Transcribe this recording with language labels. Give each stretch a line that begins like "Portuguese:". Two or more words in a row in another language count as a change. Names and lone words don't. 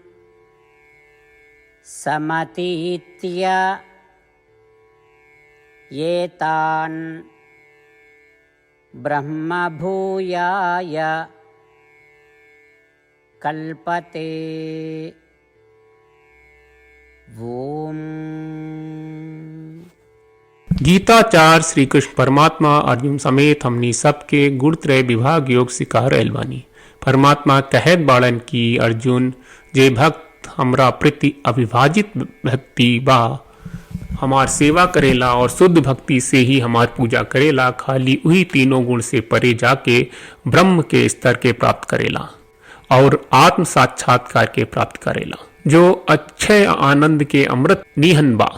Sanskrit: समतीत्य एतान् ब्रह्मभूयाय कल्पते। ओम।
Bhojpuri: गीताचार्य श्री कृष्ण परमात्मा अर्जुन समेत हमनी सबके गुणत्रय विभाग योग सिखा रहल बानी। परमात्मा कहत बाड़न की अर्जुन जे भक्त हमरा प्रति अविभाजित भक्ति बा हमार सेवा करेला और शुद्ध भक्ति से ही हमार पूजा करेला, खाली वही तीनों गुण से परे जाके ब्रह्म के स्तर के प्राप्त करेला और आत्म साक्षात्कार के प्राप्त करेला, जो अक्षय आनंद के अमृत निहन बा।